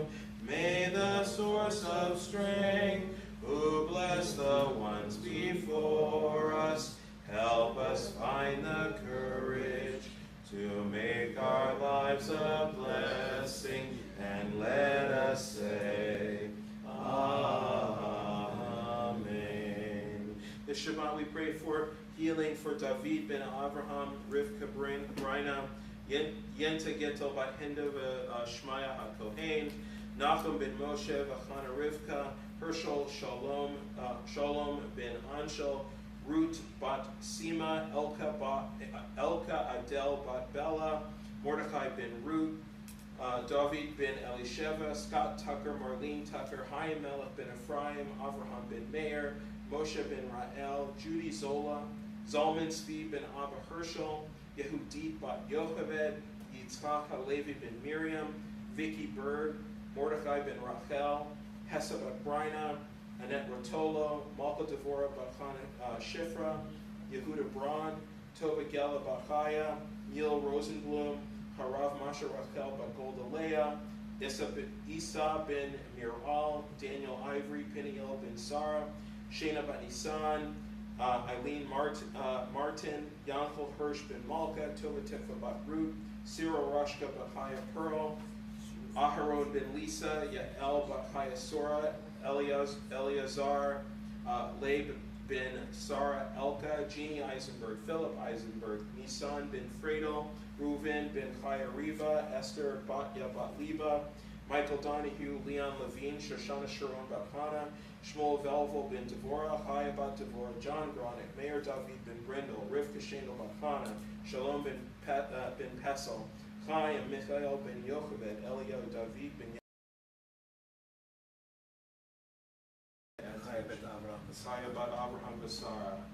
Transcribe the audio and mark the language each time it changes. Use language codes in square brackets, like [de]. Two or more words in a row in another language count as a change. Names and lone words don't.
[en] May the source of strength, who bless the ones before us, help us find the courage to make make our lives a blessing, and let us say, Amen. This Shabbat we pray for healing for David ben Avraham, Rivka Brina, Yenta Getel bat Hinda Shmaya HaKohen, Nachum ben Moshe v'Chana Rivka, Herschel Shalom ben Anshel, Ruth bat Sima, Elka Adel bat Bella, Mordechai ben Ruth, David ben Elisheva, Scott Tucker, Marlene Tucker, Chaim Melech ben Ephraim, Avraham ben Meir, Moshe ben Rael, Judy Zola, Zalman Zvi ben Abba Herschel, Yehudit bat Yocheved, Yitzchak HaLevi ben Miriam, Vicky Berg, Mordechai ben Rachel, Hessa bat Brina, Annette Rotolo, Malka Devora bat Shifra, Yehuda Braun, Tova Gela bat Chaya, Neil Rosenblum, Harav Masha Rachel bat Golda Leah, Isa ben Miral, Daniel Ivory, Peniel ben Sarah, Shana bat Nisan, Eileen Martin, Yankel Hirsch ben Malka, Tova Tikva bat Ruth, Cyril Rashka bat Chaya Pearl, Aharon ben Lisa, Yael bat Chaya Sora, Eleazar, Leib ben Sarah Elka, Jeannie Eisenberg, Philip Eisenberg, Nisan ben Fredo, Reuven ben Chaya Riva, Esther Batya bat Liba, Michael Donahue, Leon Levine, Shoshana Sharon bat Hana, Shmuel Velvel ben Devorah, Chaya bat Devorah, John Gronick, Mayor David ben Brindle, Rivka Shendel bat Hana, Shalom ben Pesel, Chaim Michael ben Yocheved, Eliyahu David ben Chaya bat Abraham Basara.